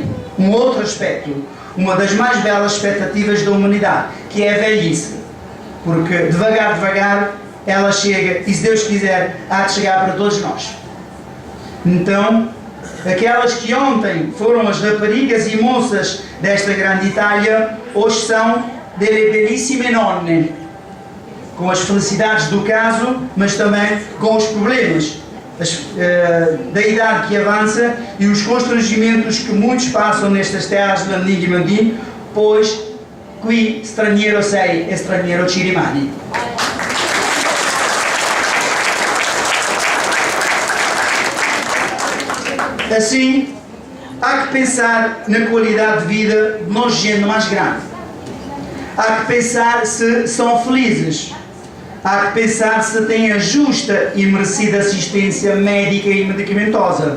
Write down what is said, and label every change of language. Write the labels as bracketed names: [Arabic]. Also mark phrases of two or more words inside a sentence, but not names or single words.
[Portuguese] Um outro aspecto, uma das mais belas expectativas da humanidade, que é a velhice. Porque devagar, ela chega e, se Deus quiser, há de chegar para todos nós. Então, aquelas que ontem foram as raparigas e moças desta grande Itália, hoje são [Italian] delle bellissime nonne, [Portuguese] com as felicidades do caso, mas também com os problemas da idade que avança e os constrangimentos que muitos passam nestas terras de Landini e Mandini, pois [Italian] qui straniero sei e straniero ci rimani. [Portuguese] Assim, há que pensar na qualidade de vida de nós, gente mais grande. Há que pensar se são felizes. Há que pensar se têm a justa e merecida assistência médica e medicamentosa.